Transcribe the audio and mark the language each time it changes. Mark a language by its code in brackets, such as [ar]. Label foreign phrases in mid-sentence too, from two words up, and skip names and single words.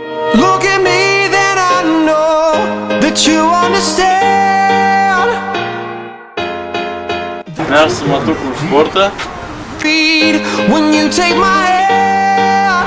[en] Look at me, then I know that you understand. [lt] Mes su Matuku už sportą. [en] When you take my hand.